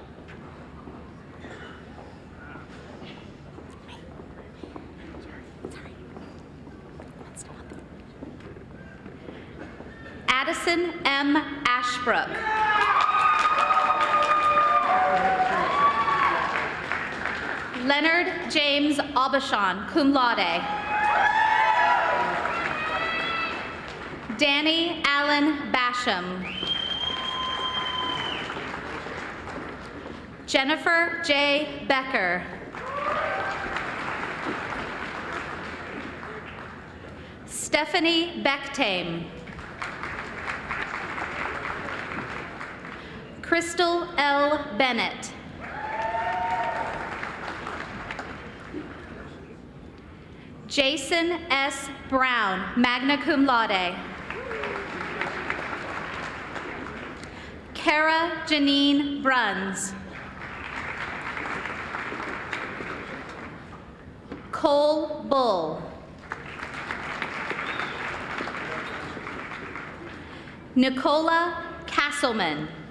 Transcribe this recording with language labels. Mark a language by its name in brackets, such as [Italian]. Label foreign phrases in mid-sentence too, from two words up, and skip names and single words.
[English] Addison M. Ashbrook. Leonard James Aubuchon, [Latin] cum laude. [English] Danny Allen Basham. Jennifer J. Becker. Stephanie Bechtame. Crystal L. Bennett. Jason S. Brown, [Latin] magna cum laude. [English] Kara Janine Bruns. Cole Bull. Nicola Castleman.